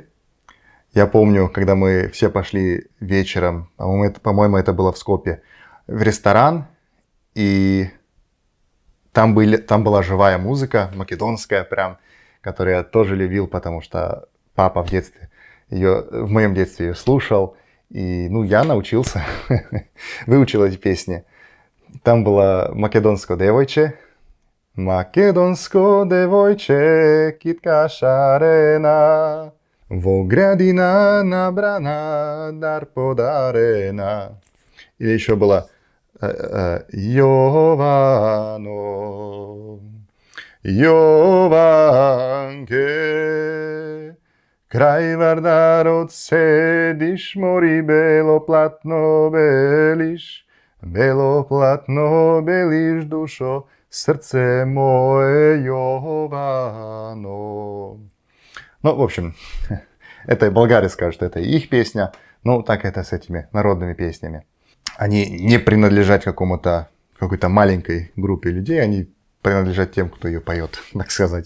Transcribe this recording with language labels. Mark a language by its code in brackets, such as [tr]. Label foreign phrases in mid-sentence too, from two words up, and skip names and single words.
[ru] Я помню, когда мы все пошли вечером, по-моему, это было в Скопье, в ресторан, и там была живая музыка, македонская прям, которую я тоже любил, потому что папа в моем детстве ее слушал. И, я научился, выучил эти песни. Там было [mk] «Македонско девойче». «Македонско девойче, китка шарена, во градина набрана, дар подарена». [ru] Или еще было «Йовано, Jovanke». [mk] Крај Вардарот седиш, мори бело платно белиш, Бело платно, белишь душо, сердце мое вано. [ru] Ну, в общем, это болгары скажут, что это их песня. Ну, так это с этими народными песнями. Они не принадлежат какой-то маленькой группе людей, они принадлежат тем, кто ее поет, так сказать.